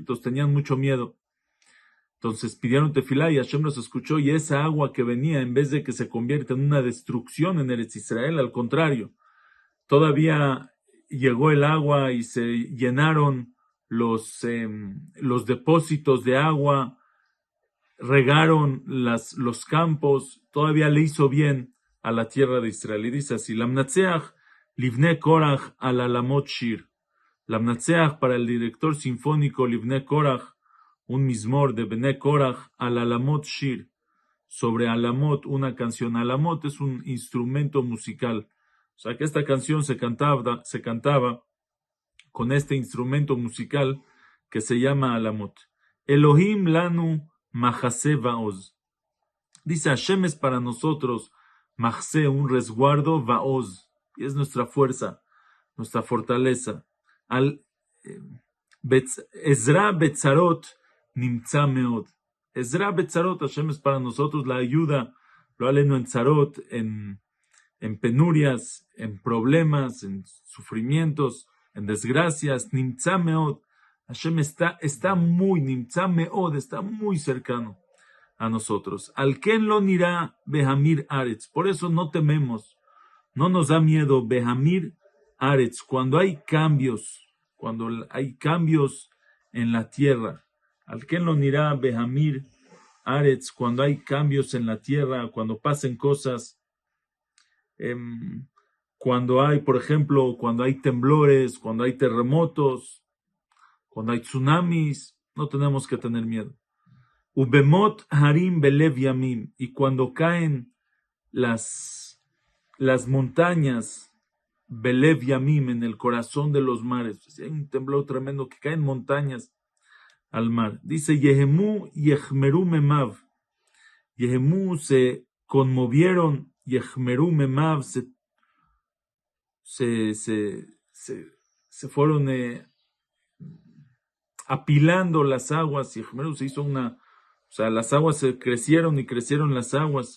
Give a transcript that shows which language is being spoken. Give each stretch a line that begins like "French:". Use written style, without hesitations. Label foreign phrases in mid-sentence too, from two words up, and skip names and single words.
Spanish: Entonces tenían mucho miedo. Entonces pidieron tefilá y Hashem los escuchó, y esa agua que venía, en vez de que se convierta en una destrucción en Eretz Israel, al contrario, todavía llegó el agua y se llenaron los depósitos de agua, regaron los campos, todavía le hizo bien a la tierra de Israel. Y dice así:
Hebrew: למנצח לבני קרח על עלמות שיר. Lamnatseach, para el director sinfónico לבני קרח, un mizmor de Bene Korach, על עלמות שיר, sobre alamot, una canción. Alamot es un instrumento musical. O sea que esta canción se cantaba con este instrumento musical que se llama alamot. אלהים לנו מחסה ועז.
Spanish: Dice: Hashem es para nosotros Mahase, un resguardo, Vaoz, y es nuestra fuerza, nuestra fortaleza.
Hebrew: עזרה בצרות נמצא מאד. עזרה בצרות,
Spanish: Hashem es para nosotros la ayuda, lo aleno en Tzarot, en penurias, en problemas, en sufrimientos, en desgracias.
Hebrew: נמצא מאד.
Spanish: Hashem está muy,
Hebrew: נמצא מאד,
Spanish: está muy cercano a nosotros.
Hebrew: על כן לא נירא בהמיר ארץ.
Spanish: Por eso no tememos, no nos da miedo
Hebrew: בהמיר ארץ.
Spanish: Cuando hay cambios en la tierra.
Hebrew: על כן לא נירא בהמיר ארץ.
Spanish: Cuando hay cambios en la tierra, cuando pasen cosas, cuando hay, por ejemplo, cuando hay temblores, cuando hay terremotos, cuando hay tsunamis, no tenemos que tener miedo.
Hebrew: ובמוט הרים בלב ימים,
Spanish: y cuando caen las montañas,
Hebrew: בלב ימים,
Spanish: en el corazón de los mares, hay un temblor tremendo, que caen montañas al mar. Dice:
Hebrew: יהמו יחמרו מימיו.
Spanish: Yehemu, se conmovieron,
Hebrew: יחמרו מימיו,
Spanish: se fueron apilando las aguas, y se hizo las aguas se crecieron y crecieron las aguas.